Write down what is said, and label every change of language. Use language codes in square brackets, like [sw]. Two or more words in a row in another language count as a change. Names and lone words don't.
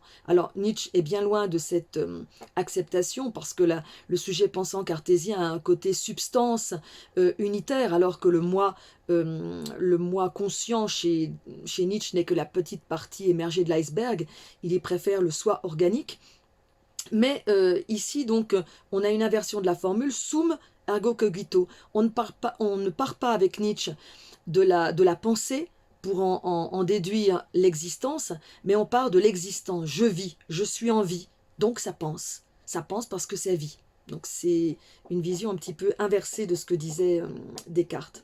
[fr] Alors, Nietzsche est bien loin de cette acceptation, parce que le sujet pensant cartésien a un côté substance unitaire, alors que le moi conscient chez Nietzsche n'est que la petite partie émergée de l'iceberg, il y préfère le soi organique. Mais ici, donc, on a une inversion de la formule, [la] sum ergo cogito. [fr] On ne part pas avec Nietzsche de la pensée, pour en déduire l'existence, mais on part de l'existence. Je vis, je suis en vie, donc ça pense. Ça pense parce que c'est vie. Donc c'est une vision un petit peu inversée de ce que disait Descartes.